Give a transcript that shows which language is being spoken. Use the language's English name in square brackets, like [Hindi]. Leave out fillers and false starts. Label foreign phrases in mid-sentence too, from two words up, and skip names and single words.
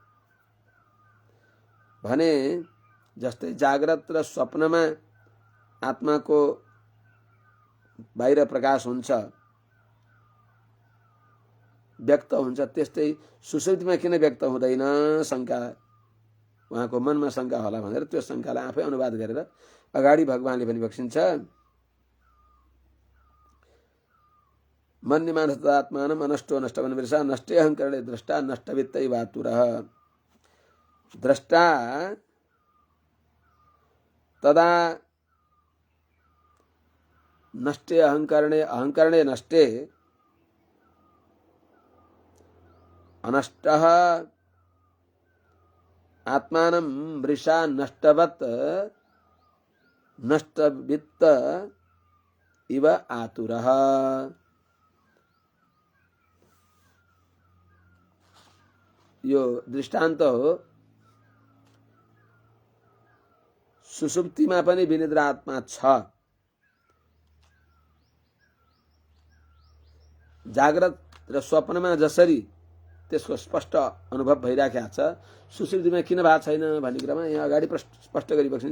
[Nepali] भने जस्तै जाग्रत र स्वप्नमा आत्माको बाहिर प्रकाश हुन्छ, व्यक्त हुन्छ, त्यस्तै सुसुप्तिमा किन व्यक्त हुँदैन शंका उहाँको मनमा शंका होला भनेर त्यो शंकालाई आफै अनुवाद गरेर अगाडि भगवानले पनि बक्सिन्छ। [Sanskrit] मन्यमानस्तात्मानम् अनष्टो नष्टवन्मृषा नष्टे अहंकरणे द्रष्टा नष्टवित्तै वातुरः। द्रष्टा तदा नष्टे अहंकरणे नष्टे अनष्टः आत्मानं मृषा नष्टवत नष्टवित्त इव आतुरः। [Nepali] यो दृष्टान्त हो। सुसुप्तिमा पनि विनिद्रा आत्मा छ। जाग्रत र स्वप्नमा जसरी त्यसको स्पष्ट अनुभव भइराखेको छ, सुसुप्तिमा किन भएको छैन भन्ने कुरामा यहाँ अगाडि स्पष्ट गरी बक्सिन्छ।